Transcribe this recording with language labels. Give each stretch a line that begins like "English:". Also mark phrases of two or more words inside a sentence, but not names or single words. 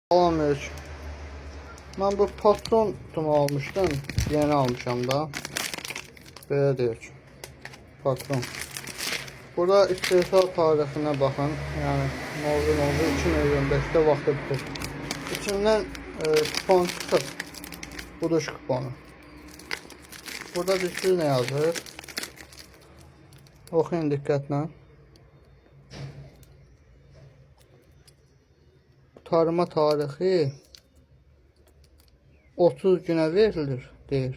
Azerbaijani: Salamünaleyküm.
Turkish: Ben bu patron tumu almıştım.
Azerbaijani: Yeni almışam da. Böyle deyək. Patron.
Turkish: Burada istehsal tarixine bakın.
Azerbaijani: Yani mevzu 2025'te vaxtı bitir. İçinden kupon çıxır. Buduş kuponu. Burada düşür ne yazır? Oxuyun diqqətlə. Tarıma tarixi 30 günə verilir deyir.